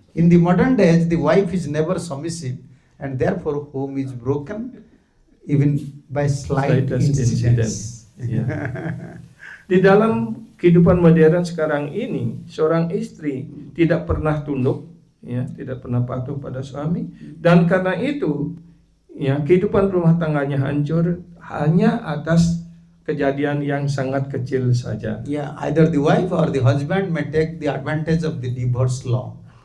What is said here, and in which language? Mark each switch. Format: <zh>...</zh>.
<en>In the modern days, the wife is never submissive, and therefore home is broken even by slight incidents.</en> <id>Ya. Di dalam kehidupan modern sekarang ini, seorang istri tidak pernah tunduk, ya, tidak pernah patuh pada suami, dan karena itu, ya, kehidupan rumah tangganya hancur hanya atas kejadian yang sangat kecil saja.</id> <en>Yeah, either the wife or the husband may take the advantage of the divorce law.</en>